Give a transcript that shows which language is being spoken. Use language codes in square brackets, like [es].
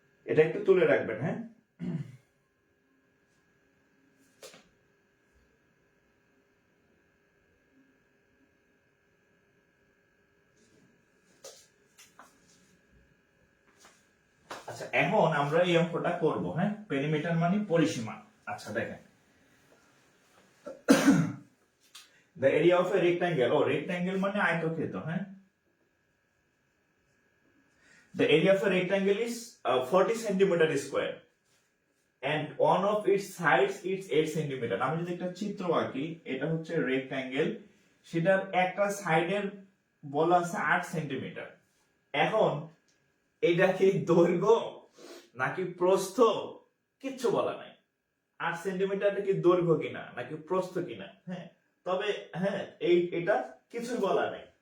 [bn] এটা একটু তুলে রাখবেন। হ্যাঁ, আচ্ছা, এখন আমরা এই অঙ্কটা করব। হ্যাঁ, পেরিমিটার মানে পরিসীমা। আচ্ছা, দেখেন [en] the area of a rectangle, [bn] rectangle মানে আয়তক্ষেত্র। [en] হ্যাঁ, the area of a rectangle is 40 centimeter square. and one of its sides is 8 centimetre. [bn] আমি যদি একটা চিত্র আঁকি, এটা হচ্ছে রেক্ট্যাঙ্গেল, সেটার একটা সাইডের বলা আছে 8 সেন্টিমিটার। এখন এটা কি দৈর্ঘ্য নাকি প্রস্থ কিচ্ছু বলা নাই। 8 সেন্টিমিটারটা কি দৈর্ঘ্য কিনা নাকি প্রস্থ কিনা, হ্যাঁ, তবে হ্যাঁ এটা কিছুই বলা নাই।